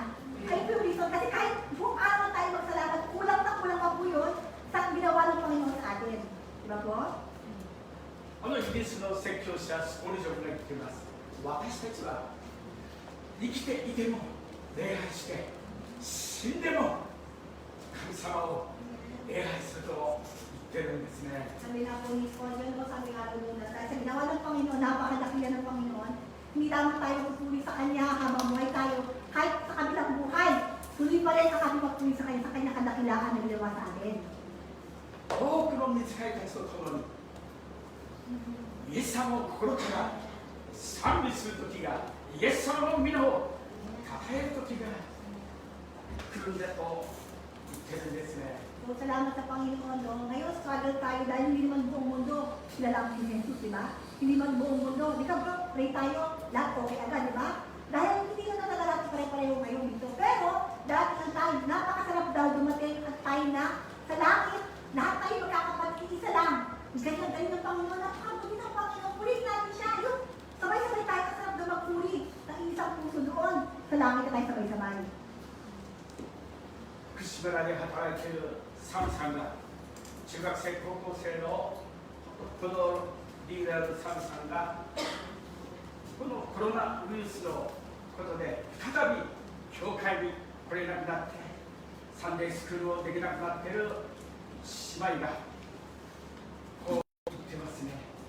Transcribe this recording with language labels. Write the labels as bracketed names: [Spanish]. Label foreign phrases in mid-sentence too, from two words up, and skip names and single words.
[Filipino] Ay, po yung reason, kasi kahit buong araw tayo magsalamat, kulang na kulang pa po yun sa ginawa ng Panginoon sa atin. Diba po? [Japanese] イギリスの説教者スポルジョンが言っています。私たちは生きていても礼拝して、死んでも神様を礼拝すると言ってるんですね。 [Filipino] Sabi na po ni Spurgeon, no, sabi nga po muna, sa ginawa ng Panginoon, napakadakilan ng Panginoon, hindi lamang tayo magpuri sa Kanya habang buhay tayo, kahit sa kabilang buhay, tuloy pa rin ang ating magpuri sa Kanya kadakilaan na ginawa sa atin. [Japanese] 多くの御使いたちと共にイエス様を心から賛美する時が、イエス様の皆を称える時が来るんだと言ってるんですね。 [Filipino] So, salamat sa Panginoon, no? Ngayon, struggle tayo dahil hindi naman buong mundo kilala ang si Jesus, di ba? Hindi man buong mundo. Di ka bro, pray tayo, lahat okay agad, di ba? Dahil hindi na talaga natin pare-pareho ngayon dito. Pero, dahil ang tayo, napakasarap daw dumating ang tayo na sa langit, lahat tayo magkakapatid, isa lang. Ganyan-ganyan ng Panginoon, napakabuti ng Panginoon, purihin natin siya. Yung sabay-sabay tayo, kasarap daw magpuri ng isang puso doon. Sa langit na tayo sabay-sabay. [Japanese] 福島村で働いているサムさんが、中学生高校生のこのリーダーのサムさんが、このコロナウイルスのことで再び教会に来れなくなって、サンデースクールをできなくなっている姉妹がこう言ってますね。